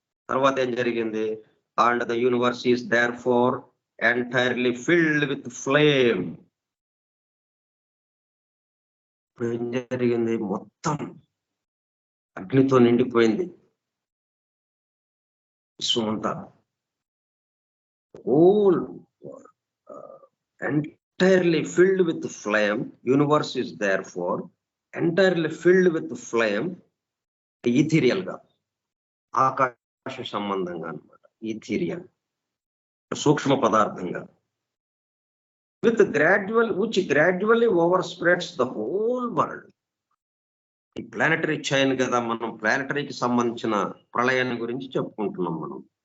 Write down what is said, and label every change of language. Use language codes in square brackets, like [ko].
[te] తర్వాత ఏం జరిగింది, [en] And the universe is therefore entirely filled with flame. [te] ఏం జరిగింది, మొత్తం అగ్నితో నిండిపోయింది విశ్వమంతా. [en] Whole entirely filled with flame. Universe is therefore entirely filled with flame. [te] ఈథీరియల్ గా, ఆకాశ సంబంధంగా అన్నమాట, ఈథీరియల్ సూక్ష్మ పదార్థంగా. With [en] which gradually overspreads the whole world. [te] ఈ ప్లానటరీ చైన్ కదా, మనం ప్లానటరీకి సంబంధించిన ప్రళయాన్ని గురించి చెప్పుకుంటున్నాం మనం.